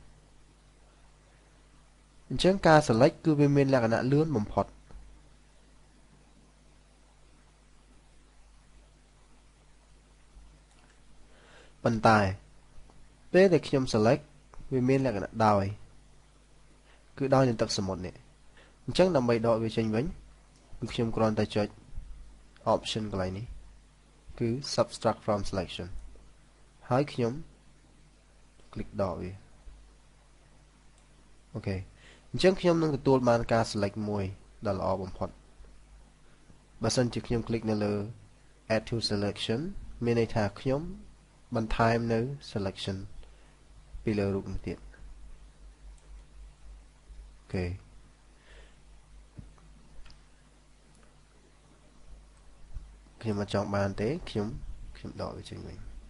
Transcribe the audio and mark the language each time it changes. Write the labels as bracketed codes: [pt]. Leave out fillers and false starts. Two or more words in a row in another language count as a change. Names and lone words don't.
[km] អញ្ចឹងការ select គឺវាមានលក្ខណៈលឿនបំផុតប៉ុន្តែពេលដែលខ្ញុំ select វាមានលក្ខណៈដោយគឺដោយនឹងទឹកសមុទ្រនេះអញ្ចឹងដើម្បីដកវាចេញវិញគឺខ្ញុំគ្រាន់តែចុច option កន្លែងនេះគឺ [en] subtract from selection [km] ហើយខ្ញុំ click ដកវា អូខេអញ្ចឹងខ្ញុំនឹងទទួលបានការ select មួយដ៏ល្អបំផុតបើសិនជាខ្ញុំ click នៅលើ [en] add to selection [km] មានន័យថាខ្ញុំបន្ថែមនៅ selection ពីលើរូបនេះទៀត អូខេខ្ញុំមិនចង់បានទេខ្ញុំដកវាចេញវិញ